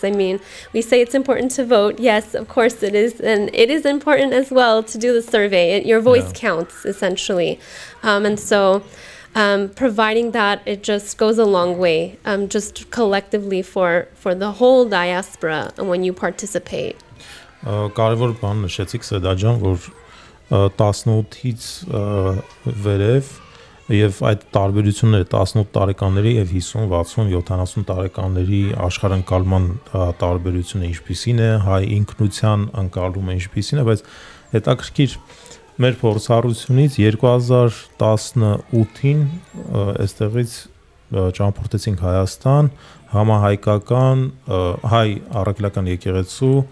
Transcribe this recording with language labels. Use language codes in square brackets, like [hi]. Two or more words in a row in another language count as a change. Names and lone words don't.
[en] I mean, we say it's important to vote. Yes, of course it is. And it is important as well to do the survey. Your voice counts, essentially. And so providing that, it just goes a long way, just collectively for the whole diaspora when you participate. [hy] Կարևոր բան նշեցիք Սեդա ջան, որ 18-ից վերև եւ այդ տարբերությունները 18 տարեկանների եւ 50, 60, 70 տարեկանների աշխարհընկալման տարբերությունը ինչպիսին է, հայ ինքնության ընկալումը ինչպիսին է, բայց հետաքրքիր մեր փորձառությունից 2018-ին այստեղից ճամփորդեցինք Հայաստան, համահայկական հայ առաքելական եկեղեցու